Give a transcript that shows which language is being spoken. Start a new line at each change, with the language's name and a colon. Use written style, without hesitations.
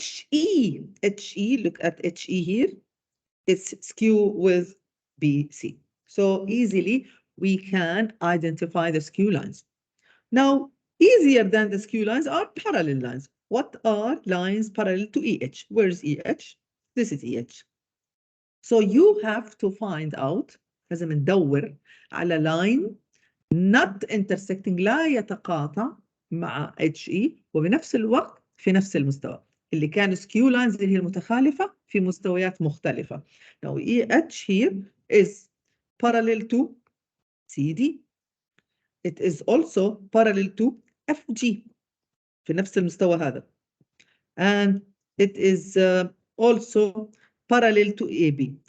English: HE, look at HE here. It's skew with BC. So easily we can identify the skew lines. Now, easier than the skew lines are parallel lines. What are lines parallel to EH? Where's EH? This is EH. So you have to find out,
Arabic: لازم ندور على
English: line not intersecting,
Arabic: لا يتقاطع مع HE وبنفس الوقت في نفس المستوى. اللي كان skew lines اللي هي المتخالفة في مستويات مختلفة.
English: Now EH here is parallel to CD. It is also parallel to FG
Arabic: في نفس المستوى هذا.
English: And it is also parallel to AB.